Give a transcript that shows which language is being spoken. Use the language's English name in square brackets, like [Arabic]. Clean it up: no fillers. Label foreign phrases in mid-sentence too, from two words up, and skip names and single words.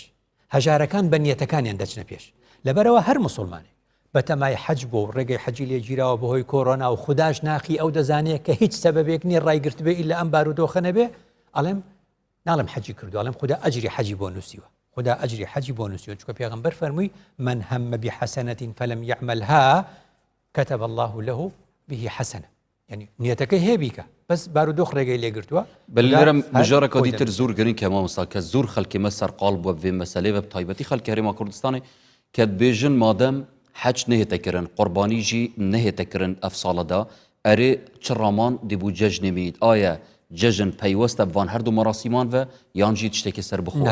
[Central Kurdish] هەژارەکان بە نیەتەکانیان دەچنە پێش لەبەرەوە هەر مسلمانێک بە تەمای حەج بۆ ڕێگەی حەجی لێ گیراوە بەهۆی کۆڕۆنا و خودداش ناخی ئەو دەزانێت کە هیچ سەبەبێک نییە ڕایگرت بێ ئیلا ئەم بارودۆخە نەبێ ئەڵێم ناڵم حەجی کردو ئەڵێم خوددا ئەجری حەجی بۆ نووسیوە خوددا ئەجری حەجی بۆ نووسیوە چونکە پێغەمبەر فەرمووی [Arabic] من هم بحسنة فلم يعملها كتب الله له به حسنة [Central Kurdish] يعني نیەتەکەی هێبیکە بەس بارودۆخ ڕێگەی لێگرتووە [Kurdish] بەلێرم مژارەکە دیتر زۆر گرنگ کە مامۆستا کە زۆر خەڵکی مە سەرقاڵ بووە بێ مەسەلەی بە تایبەتی خەڵکی هەرێما کوردستانی کە دبێژن مادەم حەج نهێتەکردن قوربانیژی نهێتەکردن ئەف ساڵەدا ئەرێ چ ڕامان دەبوو جەژنێ بێت ئایا جەژن پەیوەستە بوان هەردوو مەراسیمان بە یانجی تشتێکی سەر بخۆ